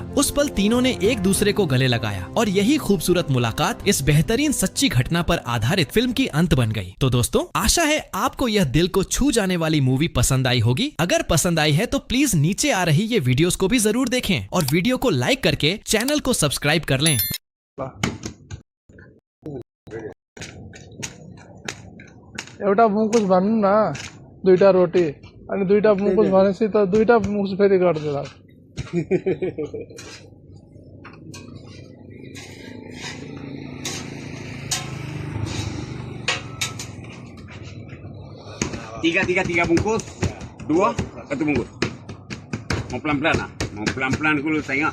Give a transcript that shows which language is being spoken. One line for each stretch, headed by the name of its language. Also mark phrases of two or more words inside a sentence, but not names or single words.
Hindi: उस पल तीनों ने एक दूसरे को गले लगाया और यही खूबसूरत मुलाकात इस बेहतरीन सच्ची घटना पर आधारित फिल्म की अंत बन गई। तो दोस्तों, आशा है आपको यह दिल को छू जाने वाली मूवी पसंद आई होगी। अगर पसंद आई है तो प्लीज नीचे आ रही ये वीडियोस को भी जरूर देखें और वीडियो को लाइक करके चैनल को सब्सक्राइब कर लें।
Nepali: एउटा मुकुस भन्नु न, 2टा रोटी अनि 2टा मुकुस भनेपछि त 2टा मुकुस फेरि गर्दिला।
Malay: Tiga bungkus, 2, 1 bungkus. Mau pelan-pelan lah, mau pelan-pelan dulu tengok.